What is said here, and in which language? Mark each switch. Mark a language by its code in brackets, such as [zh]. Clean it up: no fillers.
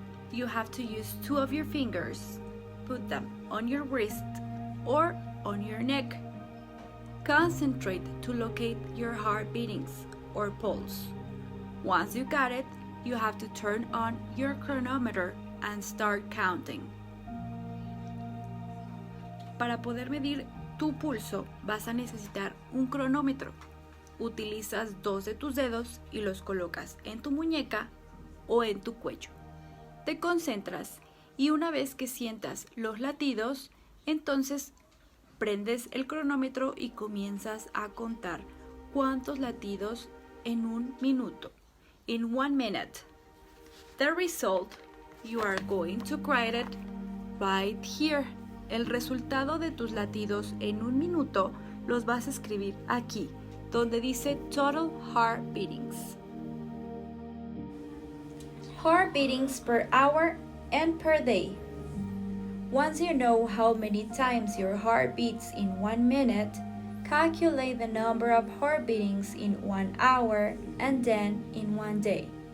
[en] You have to use 2 of your fingers, put them on your wrist or on your neck. Concentrate to locate your heart beatings or pulse. Once you got it, you have to turn on your chronometer and start counting. [es] Para poder medir tu pulso, vas a necesitar un cronómetro. Utilizas 2 de tus dedos y los colocas en tu muñeca o en tu cuello. Te concentras y una vez que sientas los latidos, entonces prendes el cronómetro y comienzas a contar cuántos latidos en un minuto. [en] In 1 minute. The result, you are going to write it right here. [es] El resultado de tus latidos en un minuto los vas a escribir aquí, donde dice [en] Total Heart Beatings. Heart beatings per hour and per day. Once you know how many times your heart beats in 1 minute, calculate the number of heart beatings in 1 hour and then in 1 day.